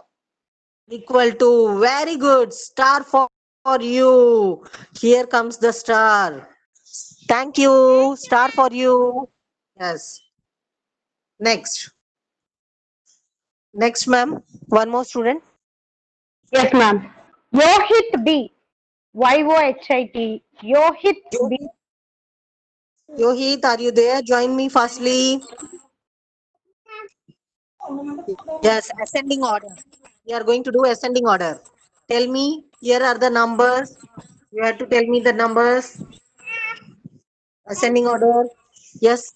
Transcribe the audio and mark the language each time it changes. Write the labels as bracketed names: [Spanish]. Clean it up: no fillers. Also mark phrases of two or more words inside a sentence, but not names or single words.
[English] Equal to. Very good. Star for you. Here comes the star. Thank you. Star for you. Yes. Next. Next, ma'am. One more student. Yes, ma'am. Yohit B. YOHIT. Yohit B. Yohit, are you there? Join me fastly. Yes, ascending order. We are going to do ascending order. Tell me, here are the numbers. You have to tell me the numbers. Ascending order. Yes.